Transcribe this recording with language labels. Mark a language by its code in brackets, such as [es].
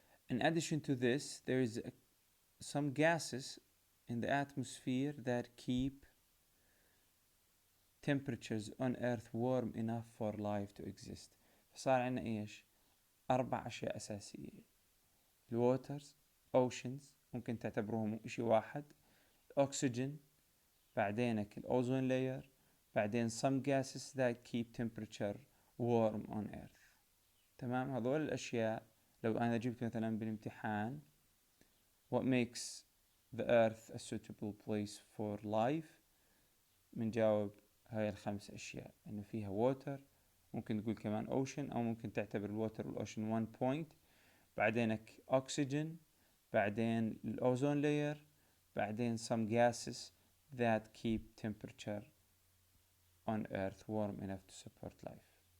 [en] In addition to this, there is some gases in the atmosphere that keep temperatures on Earth warm enough for life to exist. [ar] فصار عنا إيش؟ 4 أشياء أساسية. [en] الووترز، oceans [ar] ممكن تعتبروهم إشي واحد، [en] oxygen، بعدينك الأوزون layer، بعدين some gases that keep temperature warm on Earth. [ar] تمام. هذول الأشياء لو أنا جبت مثلا بالامتحان [en] what makes the Earth a suitable place for life، [ar] منجاوب هاي ال5 أشياء، إنه فيها [en] water، [ar] ممكن تقول كمان [en] ocean، أو ممكن تعتبر الwater والocean one point، بعدينك oxygen، بعدين الأوزون layer، بعدين some gases that keep temperature on Earth warm enough to support life.